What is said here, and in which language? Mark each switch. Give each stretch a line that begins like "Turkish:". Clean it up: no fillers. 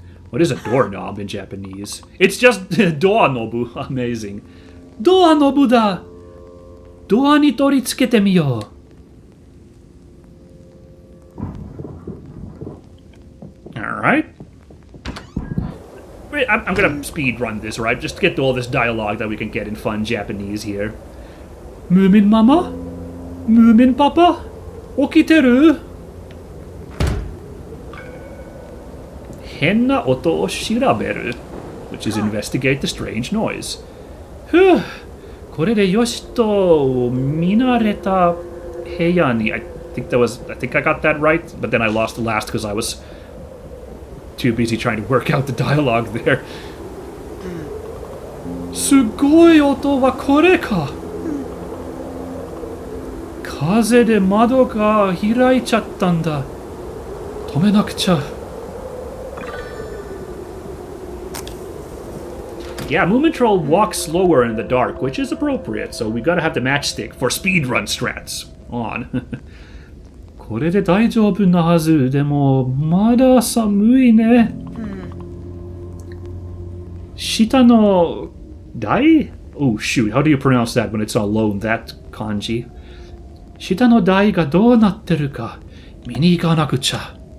English: What is a doorknob in Japanese? It's just doornobu. Amazing.
Japanese: ドアノブだ。ドアに取り付けてみよ
English: う。Alright. Wait, I'm gonna speed run this, right? Just to get to all this dialogue that we can get in fun Japanese here.
Japanese: ムーミンママ？ムーミンパパ？起きてる？変な音を調べる
English: which is investigate the strange noise.
Japanese: ふぅ、これでよしと見慣れた部屋に。
English: I think I got that right, but then I lost the last because I was too busy trying to work out the dialogue there.
Japanese: すごい音はこれか。風で窓が開いちゃったんだ。止めなくちゃ。
English: Yeah, Moomintroll walks slower in the dark, which is appropriate, so we gotta have the matchstick for speedrun strats on.
Japanese: これで大丈夫なはず。でも、まだ寒いね。下の台
English: Oh shoot, how do you pronounce that when it's alone, that kanji?
Japanese: 下の台がどうなってるか見に行かなくちゃ。